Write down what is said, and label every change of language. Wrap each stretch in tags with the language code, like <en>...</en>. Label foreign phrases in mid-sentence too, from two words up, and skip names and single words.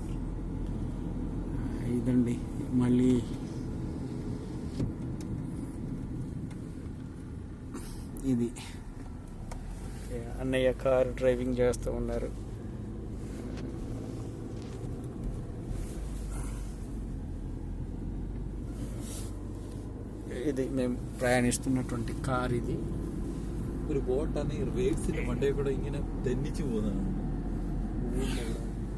<te>ఇదండి మళ్ళీ ఇది అన్నయ్య</te> <en>car driving</en> <te>చేస్తూ ఉన్నారు. ఇది మేము ప్రయాణిస్తున్నటువంటి కార్. ఇది</te> <ml>ഒരു ബോട്ടാണ് വേവ്സിന്റെ മണ്ടയിൽ കൂടെ ഇങ്ങനെ തെന്നിച്ചു പോകുന്നതാണ്.</ml>